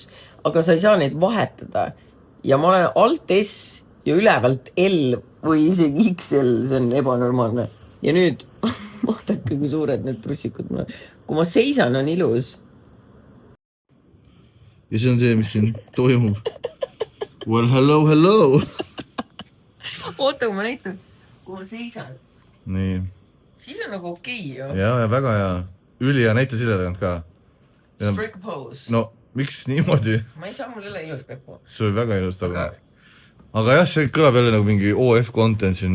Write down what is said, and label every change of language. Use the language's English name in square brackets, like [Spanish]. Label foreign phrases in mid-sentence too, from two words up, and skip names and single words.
[Estonian] Aga sa ei saa neid vahetada. Ja ma olen alt S ja ülevalt L või isegi XL, see on ebanormaalne. Ja nüüd, vaadake, kui suured need trussikud mul on. Kui ma seisan, on ilus. Ja see on see, mis siin toimub. [English] Well, hello. [Estonian] Oota, kui ma näitan, kui ma seisan. Nii. Siis on nagu okei, ju. Ja väga hea. Üli ja näita sille tagant ka. [English] Strict pose. [Estonian] No, miks niimoodi? Ma ei saa mul jälle ilus pepu. See oli väga ilus tagant. Aga jah, see kõlab jälle nagu mingi OF content siin.